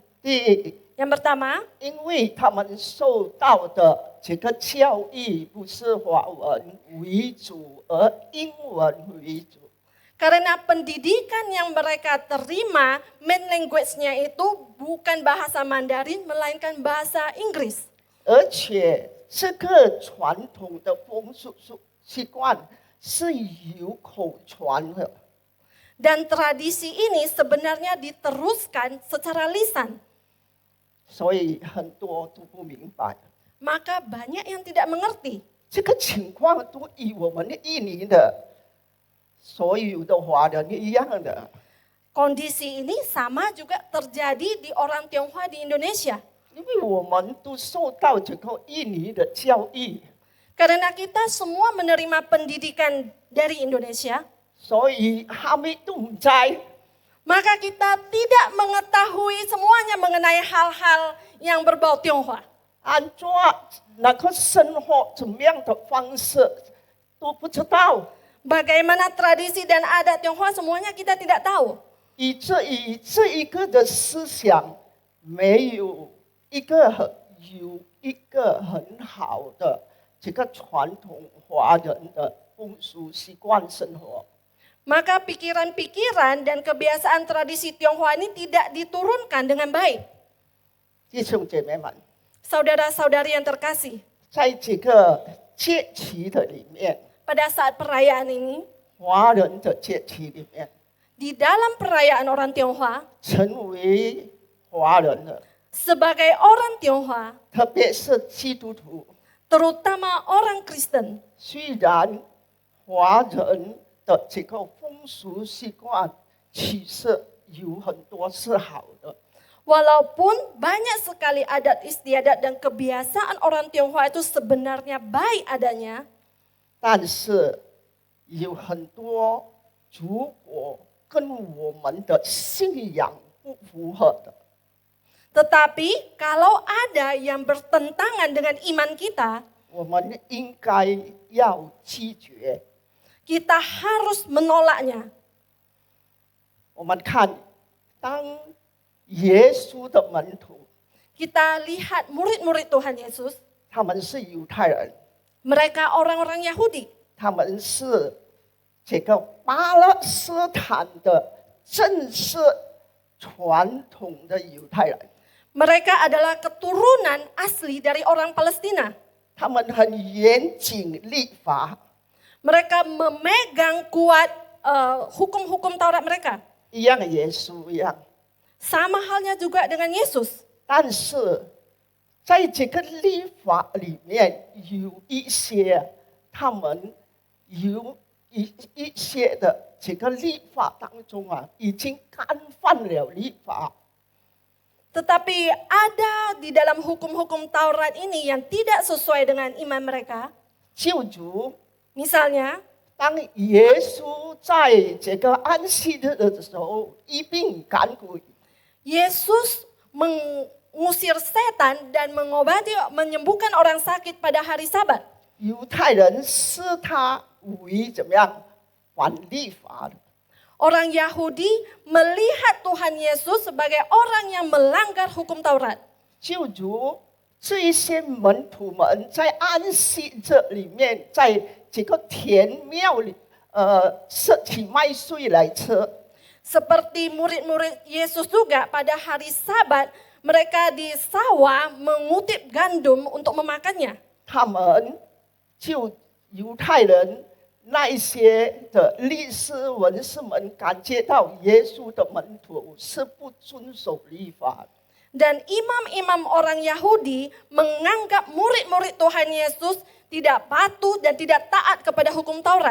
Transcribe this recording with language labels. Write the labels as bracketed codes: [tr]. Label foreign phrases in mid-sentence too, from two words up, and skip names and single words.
[zh] 第一， [id] Yang pertama, [zh] 因为他们受到的这个教育不是华文为主，而英文为主。 [id] karena pendidikan yang mereka terima, [en] main language- [id] nya itu bukan bahasa Mandarin, melainkan bahasa Inggris. [zh] 而且这个传统的风俗习惯是由口传的， [id] Dan tradisi ini sebenarnya diteruskan secara lisan. [zh] 所以很多都不明白。 [id] Maka banyak yang tidak mengerti. [zh] 这个情况都与我们印尼的所有的华人一样的。 [id] Kondisi ini sama juga terjadi di orang Tionghoa di Indonesia. [zh] 因为我们都受到这个印尼的教育， [id] Karena kita semua menerima pendidikan dari Indonesia, [zh] 所以他们都不知 [id] maka kita tidak mengetahui semuanya mengenai hal-hal yang berbau Tionghoa. [zh] 按照那个生活怎么样的方式都不知道， [id] Bagaimana tradisi dan adat Tionghoa semuanya kita tidak tahu. [zh] 以至于这一个的思想没有一个很好的这个传统华人的风俗习惯生活。 [id] Maka pikiran-pikiran dan kebiasaan tradisi Tionghoa ini tidak diturunkan dengan baik. [zh] 弟兄姐妹们， [id] Saudara-saudari yang terkasih, [zh] 在这个节期的里面， [id] pada saat perayaan ini, [zh] 华人的节期里面， [id] di dalam perayaan orang Tionghoa, [zh] 成为华人的， [id] sebagai orang Tionghoa, [zh] 特别是基督徒， [id] terutama orang Kristen, [zh] 虽然华人的这个风俗习惯其实有很多是好的， [id] walaupun banyak sekali adat istiadat dan kebiasaan orang Tionghoa itu sebenarnya baik adanya, [zh] 但是有很多如果跟我们的信仰不符合的， [id] tetapi kalau ada yang bertentangan dengan iman kita, [zh] 我们应该要拒绝。 [id] kita harus menolaknya. [zh] 我们看，当耶稣的门徒， [id] Kita lihat murid-murid Tuhan Yesus, [zh] 他们是犹太人， [id] mereka orang-orang Yahudi. [zh] 他们是这个巴勒斯坦的正式传统的犹太人， [id] Mereka adalah keturunan asli dari orang Palestina. [zh] 他们很严谨立法， [id] Mereka memegang kuat hukum-hukum Taurat mereka. [zh] 一样耶稣一样。 [id] Sama halnya juga dengan Yesus. [zh] 但是在这个立法里面，有一些他们有一些的这个立法当中啊，已经干犯了立法。 [id] Tetapi ada di dalam hukum-hukum Taurat ini yang tidak sesuai dengan iman mereka. [zh] 就如 [id] Misalnya, [zh] 当耶稣在这个安息日的时候一并赶鬼， [id] Yesus mengusir setan dan menyembuhkan orang sakit pada hari Sabat. [zh] 犹太人视他为怎么样反立法的， [id] Orang Yahudi melihat Tuhan Yesus sebagai orang yang melanggar hukum Taurat. [zh] 就如这一些门徒们在安息日里面，在这个田庙里，拾起麦穗来吃。 [id] Seperti murid-murid Yesus juga pada hari Sabat, mereka di sawah mengutip gandum untuk memakannya. [zh] 他们就犹太人那一些的律师文士们感觉到耶稣的门徒是不遵守律法的， [id] Dan imam-imam orang Yahudi menganggap murid-murid Tuhan Yesus tidak patuh dan tidak taat kepada hukum Taurat.